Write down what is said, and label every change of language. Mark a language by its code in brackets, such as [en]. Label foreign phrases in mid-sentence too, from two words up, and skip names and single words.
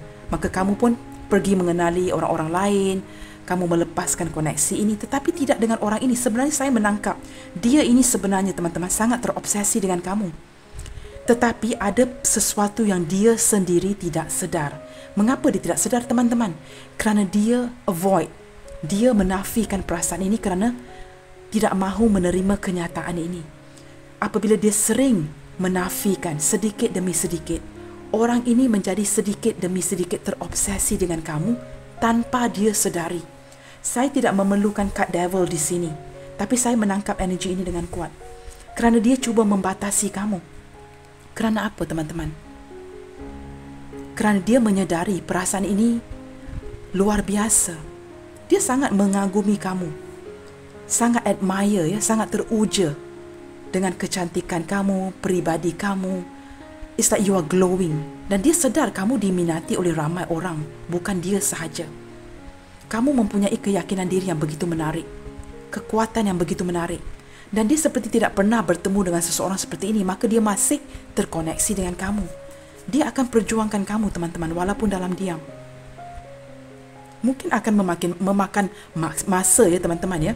[ms] Maka kamu pun pergi mengenali orang-orang lain, kamu melepaskan koneksi ini, tetapi tidak dengan orang ini. Sebenarnya saya menangkap dia ini sebenarnya teman-teman sangat terobsesi dengan kamu. Tetapi ada sesuatu yang dia sendiri tidak sedar. Mengapa dia tidak sedar teman-teman? Kerana dia avoid, dia menafikan perasaan ini kerana tidak mahu menerima kenyataan ini. Apabila dia sering menafikan sedikit demi sedikit, orang ini menjadi sedikit demi sedikit terobsesi dengan kamu tanpa dia sedari. Saya tidak memerlukan kad devil di sini, tapi saya menangkap energi ini dengan kuat. Kerana dia cuba membatasi kamu. Kerana apa teman-teman? Kerana dia menyedari perasaan ini luar biasa. Dia sangat mengagumi kamu. Sangat admire ya, sangat teruja dengan kecantikan kamu, peribadi kamu. [en] It's like you are glowing. [ms] Dan dia sedar kamu diminati oleh ramai orang, bukan dia sahaja. Kamu mempunyai keyakinan diri yang begitu menarik, kekuatan yang begitu menarik. Dan dia seperti tidak pernah bertemu dengan seseorang seperti ini, maka dia masih terkoneksi dengan kamu. Dia akan perjuangkan kamu teman-teman, walaupun dalam diam. Mungkin akan memakan masa ya teman-teman ya.